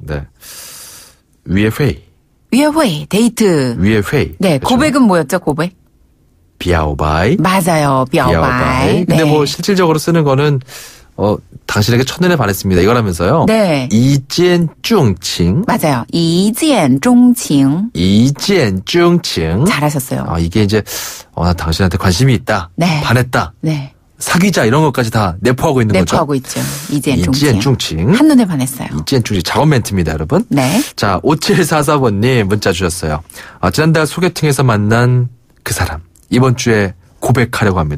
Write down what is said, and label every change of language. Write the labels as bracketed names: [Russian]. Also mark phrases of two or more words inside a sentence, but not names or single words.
[Korean] 위의 회의. 위의 회의, 데이트. 위의 회의. 네, 그렇죠? 고백은 뭐였죠, 고백? 비아오바이. 맞아요, 비아오바이. 근데 뭐 실질적으로 쓰는 거는 당신에게 첫눈에 반했습니다. 이거라면서요. 네. [Chinese] 一见钟情. [Korean] 맞아요. [Chinese] 一见钟情. 一见钟情. [Korean] 잘하셨어요. 이게 이제 나 당신한테 관심이 있다. 네. 반했다. 네. 사귀자 이런 것까지 다 내포하고 있는 거죠. 내포하고 있죠. [Chinese] 一见钟情. 一见钟情. [Korean] 한눈에 반했어요. [Chinese] 一见钟情 [Korean] 작업 멘트입니다, 여러분. 네. 자, 5744번님 문자 주셨어요. 지난달 소개팅에서 만난 그 사람. 이번 주에 고백하려고 합니다.